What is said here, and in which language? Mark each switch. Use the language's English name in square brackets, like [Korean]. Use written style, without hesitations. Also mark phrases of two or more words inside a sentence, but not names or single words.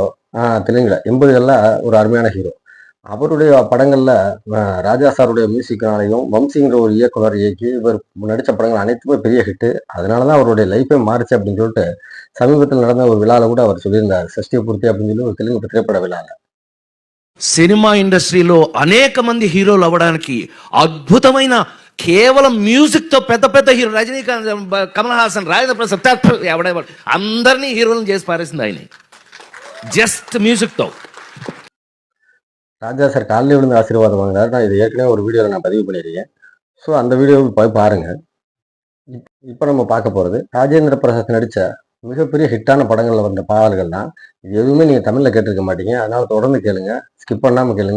[Tamil] தெலுங்குல 80கள்ல ஒரு அருமையான ஹீரோ. அவருடைய படங்கள்ல ராஜா சாருடைய மியூசிக்னாலையும் வம்சிங்கிற ஒரு இயக்குனர் இயக்கி இவர் நடிச்ச படங்கள் அனைத்துமே பெரிய ஹிட்டு. அதனாலதான் அவருடைய லைஃபே மாறுச்சு அப்படின்னு சொல்லிட்டு சமீபத்தில் நடந்த ஒரு விழால கூட அவர் சொல்லியிருந்தார். சஷ்டி பூர்த்தி அப்படின்னு சொல்லி ஒரு தெலுங்கு திரைப்பட விழால. [Telugu] సినిమా ఇండస్ట్రీలో అనేక మంది హీరోలు అవ్వడానికి అద్భుతమైన కేవలం మ్యూజిక్ తో పెద్ద పెద్ద హీరో రజనీకాంత్, కమల్ హాసన్, రాజేంద్ర ప్రసాద్ ఎవడెవడు అందరినీ హీరోలను చేసి పారేసింది ఆయన జస్ట్ మ్యూజిక్ తో. [Tamil] ராஜா சார் காலையில் விழுந்து ஆசீர்வாதம் வாங்கினார். நான் இது ஏற்கனவே ஒரு வீடியோவில் நான் பதிவு பண்ணியிருக்கேன். ஸோ அந்த வீடியோவை போய் பாருங்க. இப்போ நம்ம பார்க்க போகிறது ராஜேந்திர பிரசாத் நடித்த மிகப்பெரிய ஹிட்டான படங்களில் வந்த பாடல்கள் தான். இது எதுவுமே நீங்கள் தமிழில் கேட்டிருக்க மாட்டீங்க. அதனால தொடர்ந்து கேளுங்க, ஸ்கிப் பண்ணாமல் கேளுங்க.